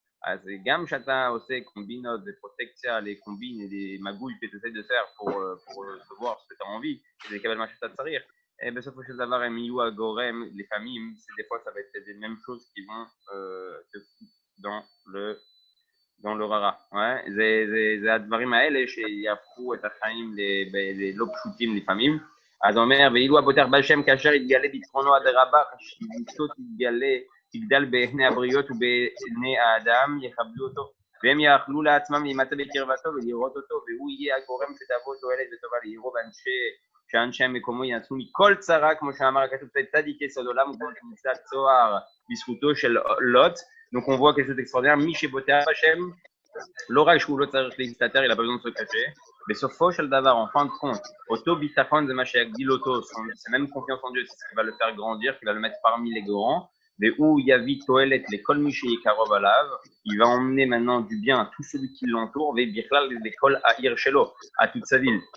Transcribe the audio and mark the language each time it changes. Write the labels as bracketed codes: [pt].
[he] אז גם שאתה עושה קומבינות ופרוטקציה לקומבין [fr] et des magouilles que tu essaies de faire pour recevoir ce que tu as envie, et [he] לקבל מה שאתה צריך, בסופו של דבר הם יהיו הגורם, לפעמים, [fr] des fois ça va être les mêmes choses qui vont te foutre dans le rara. Ouais? [he] זה הדברים האלה שיהפכו את החיים ללא פשוטים לפעמים. אז אומר, ואילו הפותח בהשם כאשר יתגלה ביטחונו עד רבה, חשיבותו תגדל בעיני הבריות ובעיני האדם, יכבדו אותו, והם יאכלו לעצמם להימצא בקרבתו ולראות אותו, והוא יהיה הגורם שתבוא תועלת וטובה לעירו, שאנשי מקומו ינצלו מכל צרה, כמו שאמר הכתוב, צדיקי סוד עולם, וכמו שנמצא צוהר בזכותו של לוט. [fr] Donc on voit quelque chose d'extraordinaire, [he] מי שבוטח בשם, לא רק שהוא לא צריך להסתתר, [fr] il a pas besoin de se cacher, [he] בסופו של דבר, [fr] en fin de compte, [he] אותו ביטחון זה מה שיגדיל אותו, [fr] c'est même confiance en Dieu, c'est ce qui va le faire grandir, qui va le mettre parmi les grands, où [he] Yavi Toelet, [fr] les [he] Kol Mishi Karov Alav, [fr] il va emmener maintenant du bien à tout celui qui l'entoure, [he] Birklal, [fr] les [he] Kol Aïr Shelo, [fr] à toute sa ville.